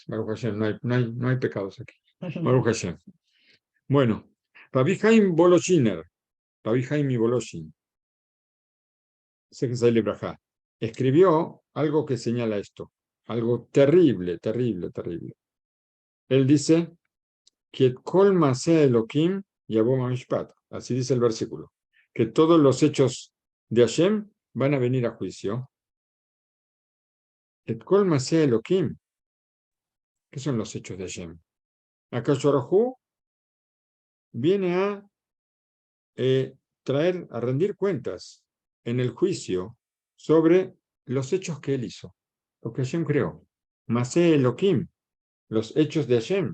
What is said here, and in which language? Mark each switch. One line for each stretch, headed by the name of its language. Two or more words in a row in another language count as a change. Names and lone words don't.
Hebrew: ברוך השם,
Spanish: no hay pecados aquí.
Hebrew: ברוך השם.
Spanish: Bueno, Rabbi Haim Boloshiner, Rabbi Haim y Boloshin, escribió algo que señala esto, algo terrible, terrible, terrible. Él dice, que
Hebrew: כל מעשה האלהים יביא במשפט,
Spanish: así dice el versículo, que todos los hechos de Hashem van a venir a juicio.
Hebrew: את כל מעשה האלהים,
Spanish: ¿qué son los hechos de Hashem?
Hebrew: הקדוש ברוך הוא
Spanish: viene a a rendir cuentas en el juicio sobre los hechos que él hizo, lo que Hashem creó.
Hebrew: מעשה אלהים,
Spanish: los hechos de Hashem.